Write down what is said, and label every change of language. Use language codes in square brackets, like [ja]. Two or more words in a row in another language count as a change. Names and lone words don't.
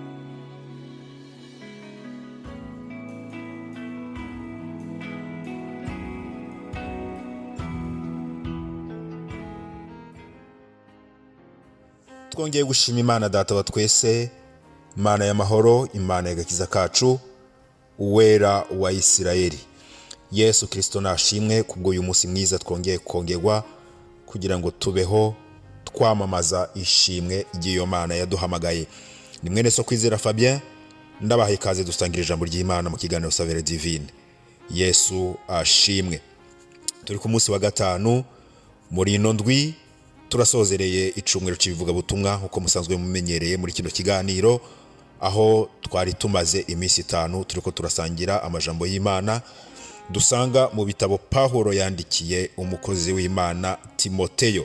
[rn] Twongeye gushima Imana Data wa twese, Imana y'amahoro, Imana y'agakiza kacu, uwera wa Isirayeli. Yesu Kristo nashimwe kubwo uyu munsi mwiza twongeye kongerwa kugira ngo tubeho twamamaza ishimwe ry'iyo Mana yaduhamagaye. Ni mwene So Kwizera Fabien, ndabaha ikaze dusangira ijambo ry'Imana mu kiganiro Saveur Divine. Yesu ashimwe. Turi ku munsi wa gatanu muri ino ndwi, turasozereye icumwero cy'ibivuga butumwa uko musanzwe mumenyereye muri kino kiganiro, aho twari tumaze iminsi 5 turiko turasangira amajambo y'Imana dusanga mu bitabo Pawulo yandikiye umukozi w'Imana Timoteyo.